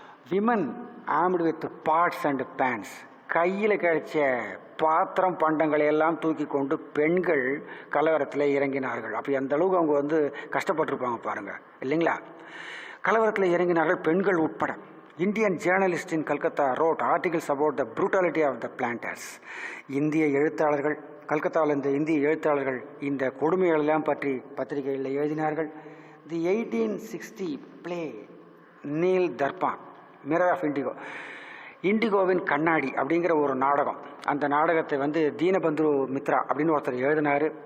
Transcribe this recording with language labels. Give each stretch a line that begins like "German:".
English: Women armed with pots and pans.
Tamil: கையில் கிடைச்ச பாத்திரம் பண்டங்களை எல்லாம் தூக்கி கொண்டு பெண்கள் கலவரத்தில் இறங்கினார்கள். அப்போ எந்த அளவுக்கு அவங்க கஷ்டப்பட்டுருப்பாங்க பாருங்கள், இல்லைங்களா? கலவரத்தில் இறங்கினார்கள் பெண்கள் உட்பட.
English: Indian journalist in Calcutta wrote articles about the brutality of the planters.
Tamil: இந்திய எழுத்தாளர்கள், கல்கத்தாவில் இந்த இந்திய எழுத்தாளர்கள் இந்த கொடுமைகளெல்லாம் பற்றி பத்திரிகைகளில் எழுதினார்கள்.
English: the 1860 play Neel Darpan mirror of indigo,
Tamil: இண்டிகோவின் கண்ணாடி அப்படிங்கிற ஒரு நாடகம். அந்த நாடகத்தை தீனபந்து மித்ரா அப்படின்னு ஒருத்தர் எழுதினார்.